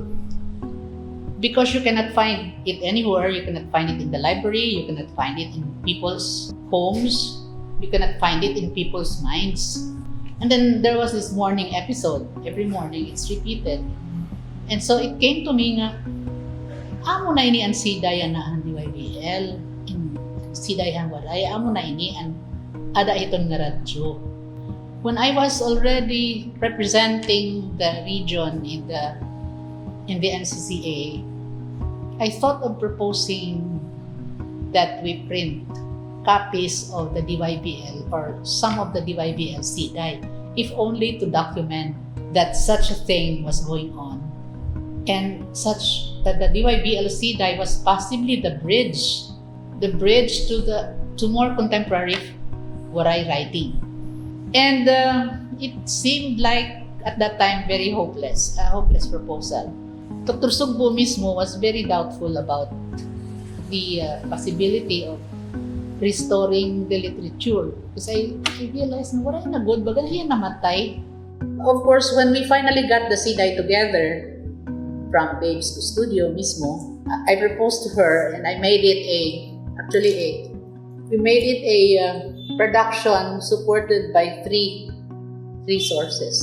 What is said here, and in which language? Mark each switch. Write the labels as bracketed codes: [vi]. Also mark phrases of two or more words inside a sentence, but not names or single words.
[en] Because you cannot find it anywhere, you cannot find it in the library, you cannot find it in people's homes, you cannot find it in people's minds. And then there was this morning episode. Every morning it's repeated. And so it came to me [war] nga, amo na ini ang sidayan na ang DYBL, sidayan waray, amo na ini ang ada iton nga radyo. [en] When I was already representing the region in the NCCA, I thought of proposing that we print copies of the DYBL or some of the DYBL siday, if only to document that such a thing was going on, and such that the DYBL siday was possibly the bridge to more contemporary waray writing. And it seemed like at that time very hopeless, a hopeless proposal. Dr. Sugbo mismo was very doubtful about the possibility of restoring the literature, because I realized [war] na waray na good, baga yan namatay. [en] Of course, when we finally got the siday together from Babes to Studio mismo, I proposed to her and I made it we made it a production supported by three sources.